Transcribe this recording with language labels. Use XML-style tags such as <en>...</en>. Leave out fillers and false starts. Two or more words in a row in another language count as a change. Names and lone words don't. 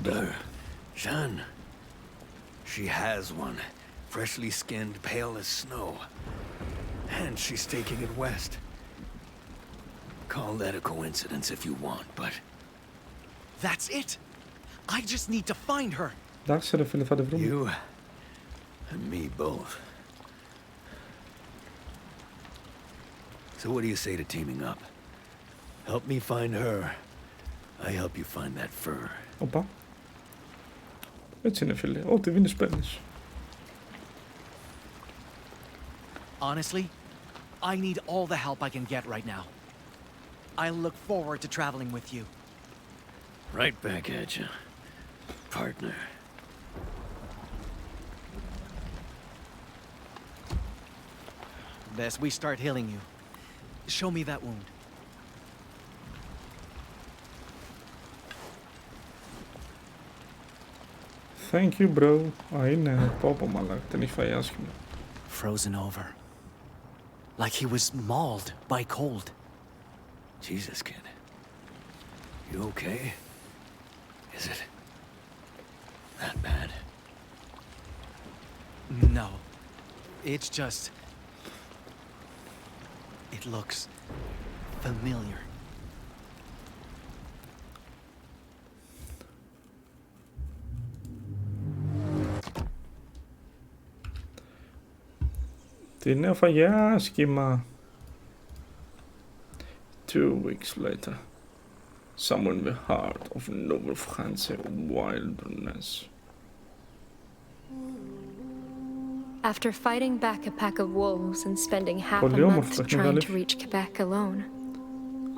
<en>her. Jeanne. She has one. Freshly skinned, pale as snow. And she's taking it west. Call that a coincidence if you want, but... That's it! I just need to find her!</en> <el>Εντάξει ρε φίλε, θα τη βρούμε.</el> <en>You and me both. So what do you say to teaming up? Help me find her. I help you find that fur.</en> <el>Οπα. Έτσι είναι φίλε, ό,τι δίνεις παίρνεις.</el> <en>Honestly, I need all the help I can get right now. I look forward to traveling with you. Right back at you, partner. Best we start healing you. Show me that wound. Thank you bro.</en> <el>Α, είναι. Πω μαλάκα, την έχει φάει άσχημα.</el> <en>Frozen over. Like he was mauled by cold. Jesus, kid. You okay? Is it that bad? No. It's just... It looks familiar.</en> <el>Τι νέο φαγε άσχημα.</el> <en>2 weeks later. Somewhere in the heart of noble France wilderness. After fighting back a pack of wolves and spending half a</en> <el>Πολύ</el> <en>month</en> <el>όμορφο</el> <en>trying</en> <el>παιχνίδι.</el> <en>to reach Quebec alone, I</en>